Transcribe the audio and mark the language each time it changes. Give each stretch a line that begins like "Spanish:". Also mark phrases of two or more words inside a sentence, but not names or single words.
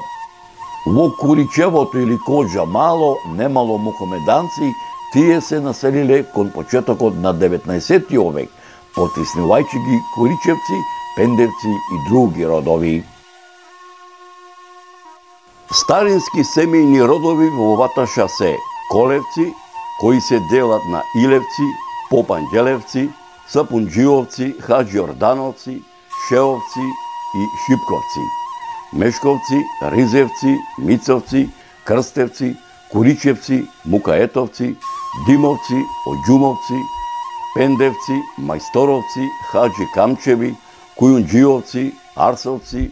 Macedonian: Во Куличевото или Коџа мало немало мухамеданци, тие се населиле кон почетокот на 19. век, потиснувајќи ги Куличевци, Пендевци и други родови. Старински семејни родови во Ваташа се Колевци, кои се делат на Илевци, Попанđелевци, Сапунџиовци, Хаџиордановци, Шеовци и Шипковци, Мешковци, Ризевци, Мицовци, Крстевци, Куличевци, Мукаетовци, Димовци, Оđумовци, Пендевци, Мајсторовци, Хаџи Камчеви, Кујунџиовци, Арсовци,